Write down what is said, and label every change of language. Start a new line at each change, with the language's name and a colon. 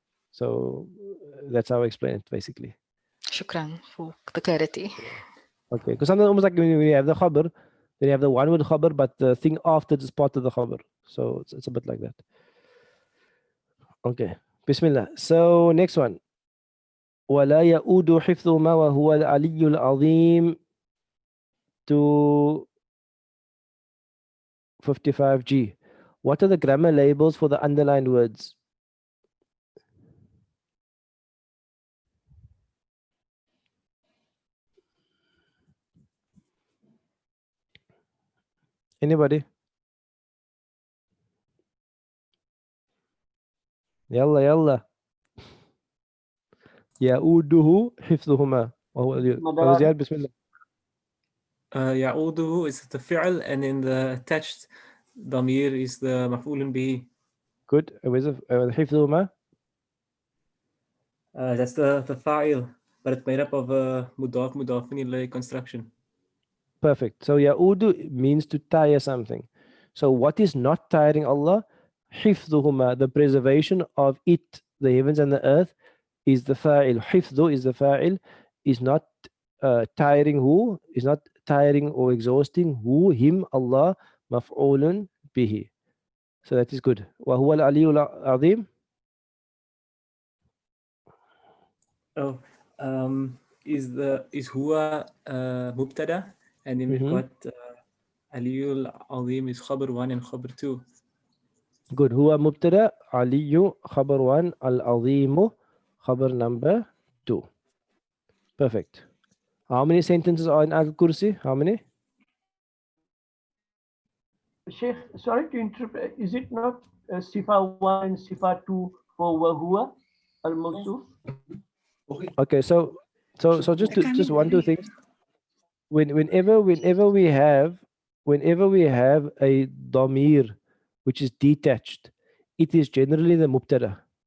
English: So that's how I explain it basically. Shukran for the clarity. Okay, because sometimes almost like when you have the khabar, then you have the one word khabar, but the thing after it is part of the khabar. So it's a bit like that. Okay, Bismillah. So next one.
Arabic: ولا يؤود حفظهما وهو العلي العظيم to 55G.
English: What are the grammar labels for the underlined words? Anybody?
Arabic: يلا يلا. يؤوده حفظهما وهو Brother Ziad, بسم الله.
English: يعوده is the fi'l, and in the attached damir is the maf'ulun bihi. Good. Where's حفظهما? That's the fa'il, but it's made up of a mudaf ilayh construction. Perfect. So ya'udu means to tire something. So what is not tiring Allah? حفظهما, the preservation of it, the heavens and the earth, is the fa'il. حفظ is the fa'il, is not tiring who? Is not tiring or exhausting who? Him, Allah, maf'ulun bihi. So that is good.
Arabic: وهو العلي العظيم.
English: Oh, is huwa mubtada, and then we've got Aliyul Azim is khabar 1 and khabar 2. Good.
Arabic: هو مبتدا علي خبر 1 العظيم خبر number 2.
English: Perfect. How many sentences are in Al-Kursi? How many? Sheikh, sorry to interrupt. Is it not Sifa 1 and Sifa 2 for Wahua al-Mawsuf? Okay, so just one, two things. Whenever we have a damir which is detached, it is generally the mubtada.